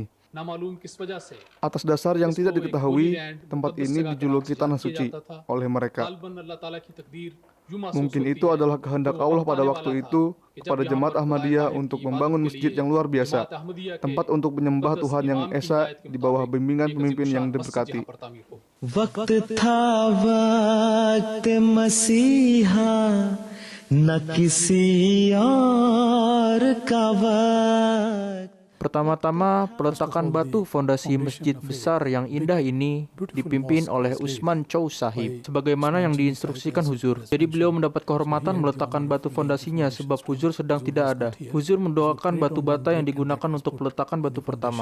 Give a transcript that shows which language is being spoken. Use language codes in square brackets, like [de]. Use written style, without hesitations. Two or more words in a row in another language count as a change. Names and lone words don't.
[id] Atas dasar yang tidak diketahui, tempat ini dijuluki Tanah Suci oleh mereka. Mungkin itu adalah kehendak Allah pada waktu itu kepada Jemaat Ahmadiyah untuk membangun masjid yang luar biasa, tempat untuk menyembah Tuhan yang Esa di bawah bimbingan pemimpin yang diberkati. [ur] وقت تھا وقت مسیحا نہ کسی اور کا وقت. [id] Pertama-tama, peletakan batu fondasi masjid besar yang indah ini dipimpin oleh Usman Chow Sahib, sebagaimana yang diinstruksikan Huzur. Jadi beliau mendapat kehormatan meletakkan batu fondasinya sebab Huzur sedang tidak ada. Huzur mendoakan batu bata yang digunakan untuk peletakan batu pertama.